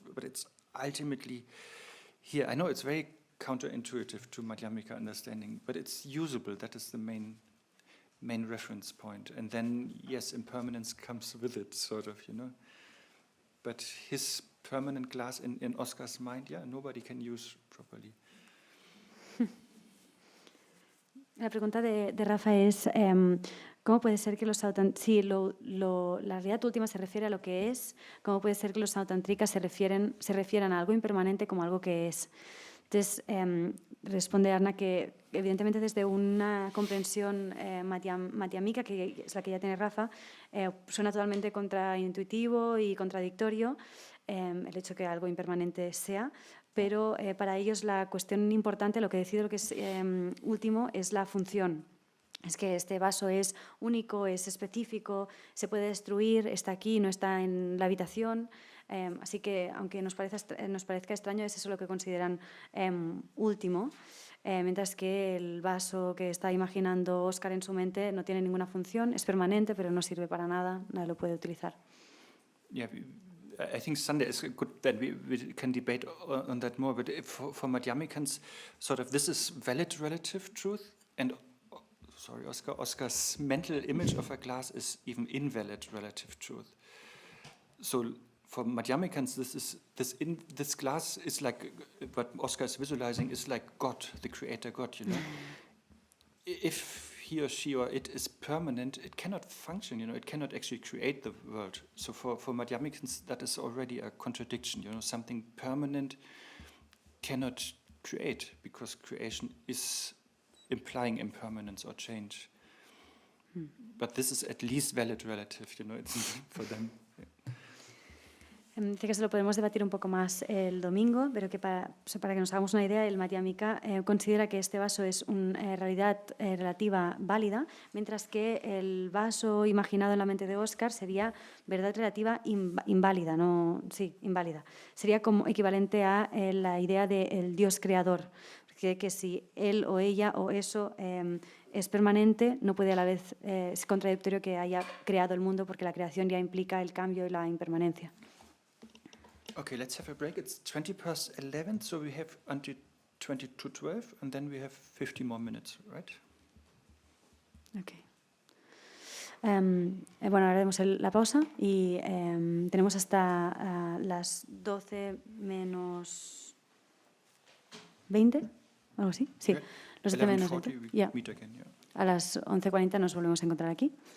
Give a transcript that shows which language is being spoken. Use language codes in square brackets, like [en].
[en] But it's ultimately here. I know it's very counterintuitive to Madhyamika understanding, but it's usable. That is the main reference point. And then, yes, impermanence comes with it, sort of, But his permanent glass in Oscar's mind, yeah, nobody can use properly. [es] La pregunta de Rafa es, ¿cómo puede ser que los si la realidad última se refiere a lo que es, ¿cómo puede ser que los sautantrikas se refieran a algo impermanente como algo que es? Entonces, responde Arne que evidentemente desde una comprensión madhyamika, que es la que ya tiene Rafa, suena totalmente contraintuitivo y contradictorio el hecho que algo impermanente sea, pero para ellos la cuestión importante, lo que decide lo que es último, es la función. Es que este vaso es único, es específico, se puede destruir, está aquí, no está en la habitación. Así que, aunque nos parezca extraño, es eso lo que consideran último. Mientras que el vaso que está imaginando Oscar en su mente no tiene ninguna función, es permanente, pero no sirve para nada, nadie lo puede utilizar. [en] Yeah, I think Sunday is good that we can debate on that more, but for Madhyamikans, sort of this is valid relative truth, and Oscar's mental image of a glass is even invalid relative truth. So for Madhyamikans, this glass is like what Oscar is visualizing is like God, the creator God, If he or she or it is permanent, it cannot function, it cannot actually create the world. So for Madhyamikans, that is already a contradiction, something permanent cannot create, because creation is implying impermanence or change. But this is at least valid relative, it's for them. [es] Dice que se lo podemos debatir un poco más el domingo, pero que para que nos hagamos una idea, el Madhyamika considera que este vaso es una realidad relativa válida, mientras que el vaso imaginado en la mente de Oscar sería verdad relativa inválida, inválida. Sería como equivalente a la idea del Dios creador, que si él o ella o eso es permanente, no puede a la vez, es contradictorio que haya creado el mundo, porque la creación ya implica el cambio y la impermanencia. [en] Okay, let's have a break. It's 11:20, so we have until 12, and then we have 50 more minutes, right? Okay. [es] Bueno, ahora haremos la pausa y tenemos hasta las 12 menos 20, algo así. Sí, [en] Okay. [es] los 12 menos [en] 11:40 [es] 20. [en] we Yeah. meet again, yeah. [es] a las 11:40 nos volvemos a encontrar aquí.